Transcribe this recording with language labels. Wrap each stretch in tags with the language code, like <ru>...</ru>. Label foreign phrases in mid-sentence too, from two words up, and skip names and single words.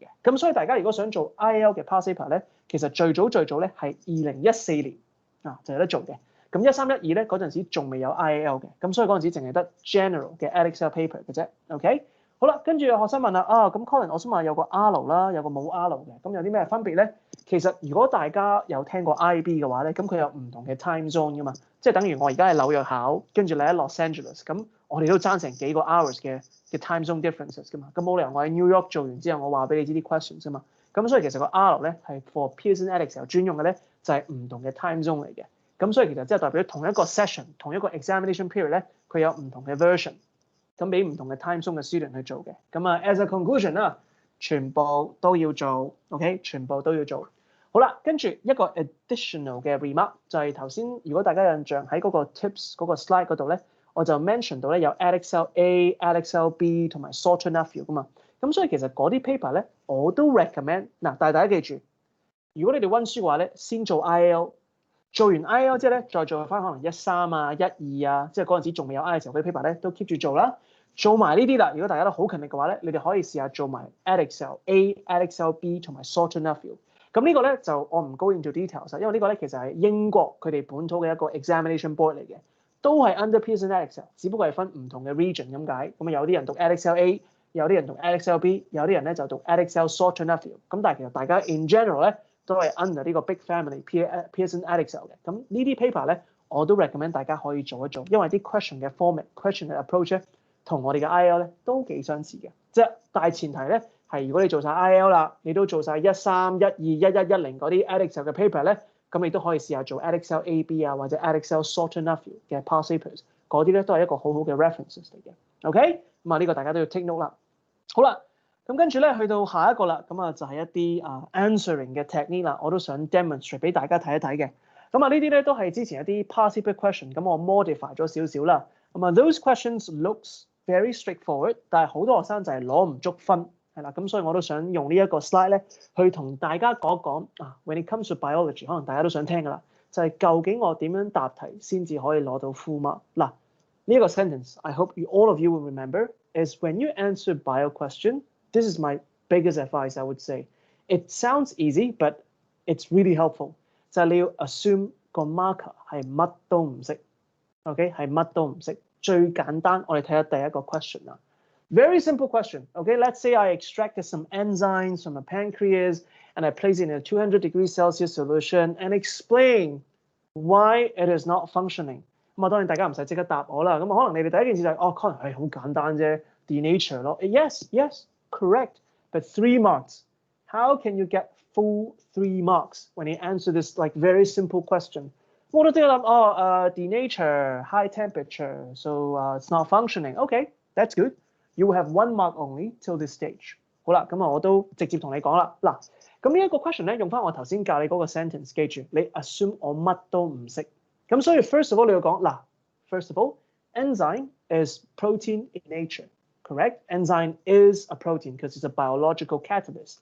<yue>咁所以大家如果想做 IAL 嘅 past paper 咧，其實最早咧係2014年就有得做嘅。咁13、12咧嗰陣時仲未有 IAL 嘅，咁所以嗰陣時淨係得 general 嘅 Edexcel paper 嘅啫。OK， 好啦，跟住有學生問啦，咁 Colin 我想問有個 R 啦，有個冇 R 嘅，咁有啲咩分別咧？其實如果大家有聽過 IB 嘅話咧，咁佢有唔同嘅</yue> <en>time zone</en> <yue>噶嘛，即係等於我而家喺紐約考，跟住你喺 Los Angeles，咁我哋都爭成幾個 hours 嘅</yue> <en>time zone differences</en> <yue>噶嘛，咁冇理由我喺 New York 做完之後我話俾你知啲 questions 啫嘛，咁所以其實個 R 咧係 for Pearson Edexcel 專用嘅咧，就係唔同嘅</yue> <en>time zone</en> <yue>嚟嘅。咁所以其實即係代表同一個 session、同一個 examination period 咧，佢有唔同嘅 version， 咁俾唔同嘅</yue> <en>time zone</en> <yue>嘅 student 去做嘅。咁</yue> <en>as a conclusion</en> <yue>啦，全部都要做 ，OK， 全部都要做。好啦，跟住一個 additional 嘅 remark 就係頭先，如果大家有印象喺嗰個 tips 嗰個 slide 嗰度咧，我就 mention 到咧有 Edexcel A、Edexcel B 同埋 Salter Nephew 噶嘛。咁所以其實嗰啲 paper 咧，我都 recommend 但係大家記住，如果你哋溫書嘅話咧，先做 IAL。做完 IAL 之後咧，再做翻可能13、12即係嗰陣時仲未有 I 嘅時候，嗰啲 paper 咧都 keep 住做啦。做埋呢啲啦，如果大家都好勤力嘅話咧，你哋可以試下做埋 Edexcel A、Edexcel B 同埋 Salter Nephew。咁呢個咧就我唔</yue> <en>go into details，</en> <yue>因為呢個咧其實係英國佢哋本土嘅一個</yue> <en>examination board</en> <yue>嚟嘅，都係 under Pearson Edexcel，只不過係分唔同嘅 region 咁解。咁有啲人讀 Edexcel A， 有啲人讀 Edexcel B， 有啲人咧就讀 Edexcel Salter Nephew。咁但係其實大家</yue> <en>in general</en> <yue>咧，都係 under 呢個</yue> <en>big family</en> <yue>Pearson Edexcel 嘅。咁呢啲 paper 咧，我都 recommend 大家可以做一做，因為啲 question 嘅 format、question 嘅 approach 咧，同我哋嘅 IAL 咧都幾相似嘅。即係大前提咧係，如果你做晒 IAL 啦，你都做晒13、12、11、10嗰啲 Edexcel 嘅 paper 咧，咁你都可以試下做 Edexcel AB 或者 Edexcel Salter Nephew 嘅</yue> <en>past papers，</en> <yue>嗰啲咧都係一個好好嘅 references 嚟嘅。OK， 咁呢個大家都要</yue> <en>take note</en> <yue>啦。好啦。咁跟住咧，去到下一個啦，咁就係一啲answering 嘅 technique 啦，我都想 demonstrate 俾大家睇一睇嘅。咁呢啲咧都係之前一啲</yue> <en>past paper question，</en> <yue>咁我 modify 咗少少啦。</yue> <en>咁 those questions looks very straightforward，</en> <yue>但係好多學生就係攞唔足分，係啦。咁所以我都想用呢一個 slide 咧，去同大家講一講</yue> <en>when it comes to biology，</en> <yue>可能大家都想聽噶啦，就係究竟我點樣答題先至可以攞到</yue> <en>full mark。</en> <yue>嗱，呢一個</yue> <en>sentence，I hope all of you will remember is when you answer bio question。This is my biggest advice, I would say. It sounds easy, but it's really helpful.</en> <yue>就係你要 assume 個 marker 係乜都唔識 ，OK 係乜都唔識。最簡單，我哋睇下第一個 question 啦。</yue> <en>Very simple question. Okay, let's say I extracted some enzymes from the pancreas and I place it in a 200 degrees Celsius solution and explain why it is not functioning.</en> <yue>咁啊，當然大家唔使即刻答我啦。咁可能你哋第一件事就係可能係好簡單啫 ，denature 咯。</yue> <en>Yes, correct. But 3 marks. How can you get full 3 marks when you answer this like very simple question?</en> <yue>我都即刻諗</yue> <en>denature, high temperature, so it's not functioning. Okay, that's good. You will have 1 mark only till this stage.</en> <yue>好啦，咁啊我都直接同你講啦。嗱，咁呢一個 question 咧，用翻我頭先教你嗰個 sentence， 記住你 assume 我乜都唔識。咁所以</yue> <en>first of all</en> <yue>你要講嗱</yue> <en>，first of all, enzyme is protein in nature, correct? Enzyme is a protein because it's a biological catalyst.</en>